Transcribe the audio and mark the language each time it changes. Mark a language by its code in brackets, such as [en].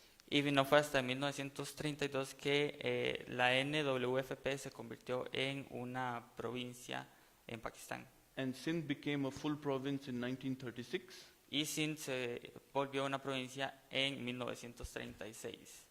[es] Y no fue hasta 1932 que la NWFP se convirtió en una provincia en Pakistán. [en] and Sindh became a full province in 1936, [es] Y Sindh se volvió una provincia en 1936.